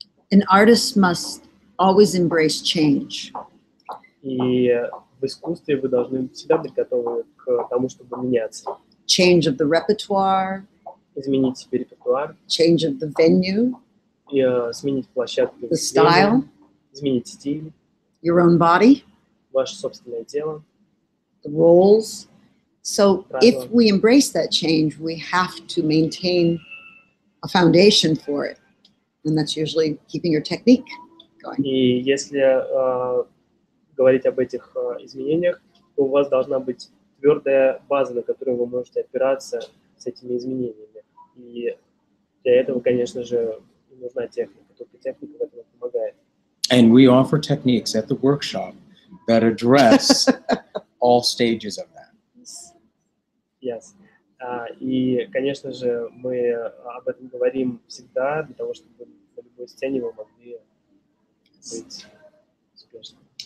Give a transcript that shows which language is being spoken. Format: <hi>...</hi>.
<en>An artist must always embrace change.</en> <ru>И в искусстве вы должны всегда быть готовы к тому, чтобы меняться.</ru> <en>Change of the repertoire,</en> <ru>Изменить себе репертуар,</ru> <en>change of the venue,</en> <ru>и, сменить площадку,</ru> <en>the style,</en> <ru>изменить стиль,</ru> <en>your own body,</en> <ru>ваше собственное тело.</ru> <en>the roles. So if we embrace that change, we have to maintain a foundation for it. And that's usually keeping your technique going.</en> <ru>И если говорить об этих изменениях, то у вас должна быть твердая база, на которую вы можете опираться с этими изменениями. И для этого, конечно же, нужна техника. Только техника в этом помогает.</ru> <en>And we offer techniques at the workshop that address all stages of that. Yes.</en> <ru>И, конечно же, мы об этом говорим всегда, для того, чтобы на любой сцене вы могли быть успешным.</ru>